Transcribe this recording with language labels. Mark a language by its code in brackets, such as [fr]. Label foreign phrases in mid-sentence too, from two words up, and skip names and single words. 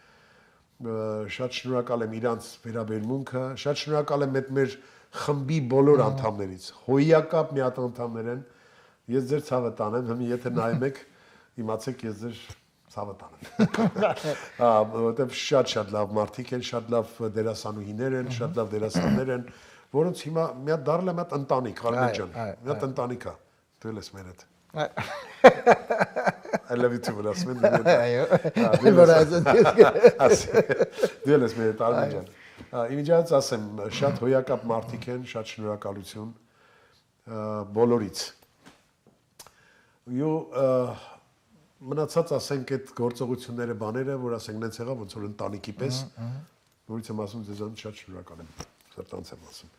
[hy] շատ շնորհակալ եմ իրանց վերաբերմունքը, շատ շնորհակալ եմ այդ մեր խմբի բոլոր անդամներից։ Հոյակապ մի հատ անդամներ են։ Ես ձեր ցավը տանեմ, հիմա եթե նայում եք, իմացեք ես ձեր ցավը տանեմ։ Որտեվ շատ լավ մարդիկ են, շատ լավ դերասանուհիներ են, շատ լավ դերասաններ են, որոնց հիմա մի հատ դառել է մի հատ ընտանիք, Արմեն ջան, մի հատ ընտանիք է, դու ես մեր հետ։ [en] I love you too, [hy] ասում եմ։ Այո։ Դու ես մեր հետ, Արմեն ջան։ Իմիջիայից ասեմ, շատ հոյակապ մարդիկ են, շատ շնորհակալություն բոլորից։ Ու մնացած ասենք այդ գործողությունները, բաները, որ ասենք նենց եղավ, ոնց որ ընտանիքի պես, որից եմ ասում ձեզանից շատ շնորհակալ եմ։ Սրտանց եմ ասում։